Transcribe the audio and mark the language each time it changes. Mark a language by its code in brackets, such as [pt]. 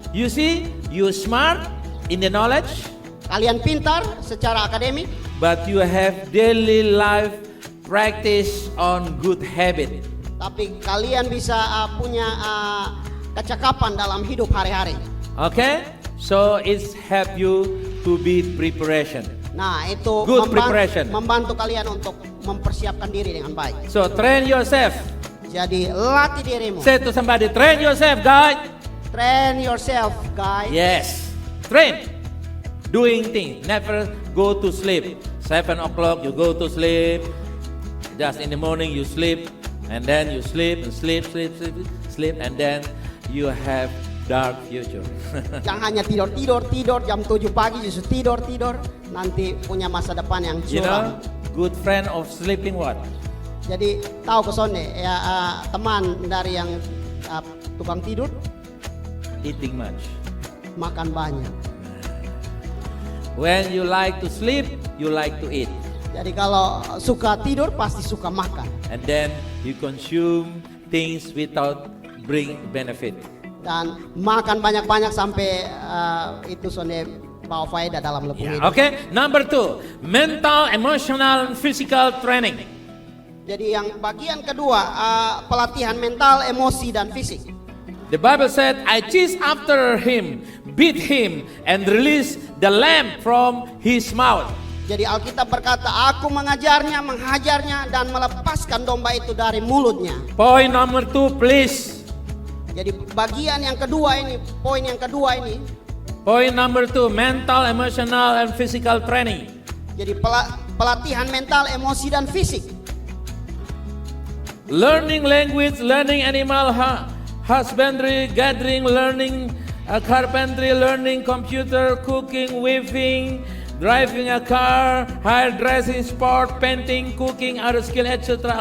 [en] You see, you smart in the knowledge, [id] Kalian pintar secara akademik, [en] but you have daily life practice on good habit. [id] tapi kalian bisa punya kecakapan dalam hidup hari-hari. [en] Okay? So it's help you to be preparation. [id] Nah, itu [en] Good preparation. [id] membantu kalian untuk mempersiapkan diri dengan baik. [en] So train yourself. [id] Jadi latih dirimu. [en] Say to somebody, train yourself, guys. Train yourself, guys. Yes. Train. Doing things. Never go to sleep. 7 o'clock you go to sleep. Just in the morning you sleep. And then you sleep and sleep, and then you have dark future. [id] Jangan hanya tidur jam 7 pagi justru tidur nanti punya masa depan yang [en] You know, [id] suram. [en] good friend of sleeping what? [id] Jadi tahu kesone ya teman dari yang tukang tidur [en] Eating much. [id] makan banyak. [en] When you like to sleep, you like to eat. [id] Jadi kalau suka tidur pasti suka makan. [en] And then you consume things without bring benefit. [id] Dan makan banyak-banyak sampai itu sone bawa faedah dalam lebu [en] Yeah. [id] hidup. [en] Okay. Number 2, mental, emotional, and physical training. [id] Jadi yang bagian kedua pelatihan mental, emosi dan fisik. [en] The Bible said, I chased after him, beat him, and released the lamb from his mouth. [id] Jadi Alkitab berkata, aku mengajarnya, menghajarnya dan melepaskan domba itu dari mulutnya. [en] Point number 2, please. [id] Jadi bagian yang kedua ini, poin yang kedua ini. [en] Point number 2, mental, emotional, and physical training. [id] Jadi pelatihan mental, emosi dan fisik. [en] Learning language, learning animal husbandry, gathering, learning carpentry, learning computer, cooking, weaving, driving a car, hairdressing, sport, painting, cooking, other skill, etc.